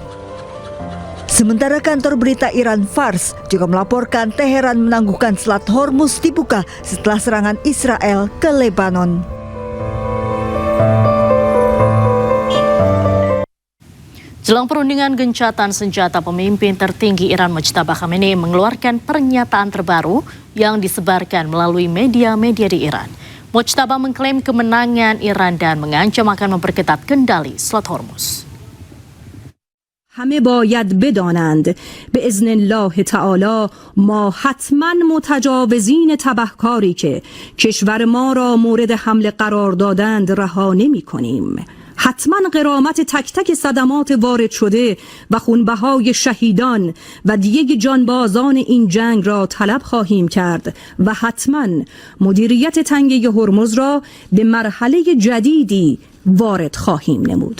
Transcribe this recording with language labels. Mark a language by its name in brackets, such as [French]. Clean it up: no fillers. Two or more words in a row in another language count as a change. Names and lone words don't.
[Indonesian] Sementara kantor berita Iran Fars juga melaporkan Teheran menangguhkan Selat Hormuz dibuka setelah serangan Israel ke Lebanon. Jelang perundingan gencatan senjata, pemimpin tertinggi Iran Mojtaba Khamenei mengeluarkan pernyataan terbaru yang disebarkan melalui media-media di Iran. Mojtaba mengklaim kemenangan Iran dan mengancam akan memperketat kendali Selat Hormuz. [Persian] همه باید بدانند به اذن الله تعالی ما حتما متجاوزین تبهکاری که کشور ما را مورد حمله قرار دادند رها نمی کنیم. حتما غرامت تک تک صدمات وارد شده و خونبهای شهیدان و دیگ جانبازان این جنگ را طلب خواهیم کرد و حتما مدیریت تنگه هرمز را به مرحله جدیدی وارد خواهیم نمود.